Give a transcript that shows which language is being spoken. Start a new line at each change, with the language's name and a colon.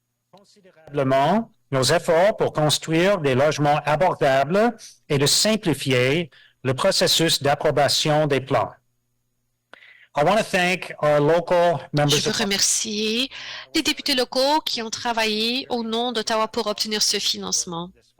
French: Considérablement nos efforts pour construire des logements abordables et de simplifier le processus d'approbation des plans.
English: I want to thank our local members
French: Je veux remercier les députés locaux qui ont travaillé au nom d'Ottawa pour obtenir ce financement.